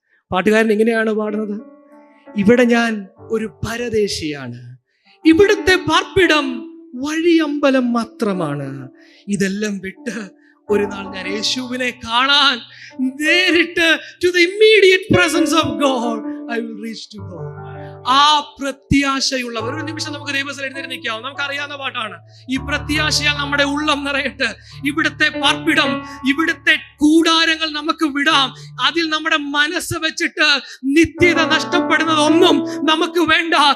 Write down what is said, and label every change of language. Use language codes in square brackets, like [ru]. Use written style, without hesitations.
[ml] പാട്ടുകാരൻ ഇങ്ങനെയാണ് പാടുന്നത്: ഇവിടെ ഞാൻ ഒരു പരദേശിയാണ്, ഇവിടുത്തെ പാർപ്പിടം വഴിയമ്പലം മാത്രമാണ്. ഇതെല്ലാം വിട്ട് ഒരു നാൾ ഞാൻ യേശുവിനെ കാണാൻ നേരിട്ട് [en] to the immediate presence of God I will reach to God. [ml] ആ പ്രത്യാശയുള്ളവർ, ഒരു നിമിഷം നമുക്ക് ദൈവത്തിൽ എഴുന്നേറ്റ് നിൽക്കാം. നമുക്കറിയാവുന്ന പാട്ടാണ്. ഈ പ്രത്യാശയാൽ നമ്മുടെ ഉള്ളം നിറയട്ടെ. ഇവിടുത്തെ പാർപ്പിടം, ഇവിടുത്തെ കൂടാരങ്ങൾ നമുക്ക് വിടാം. അതിൽ നമ്മുടെ മനസ്സ് വെച്ചിട്ട് നിത്യത നഷ്ടപ്പെടുന്നതൊന്നും നമുക്ക് വേണ്ട.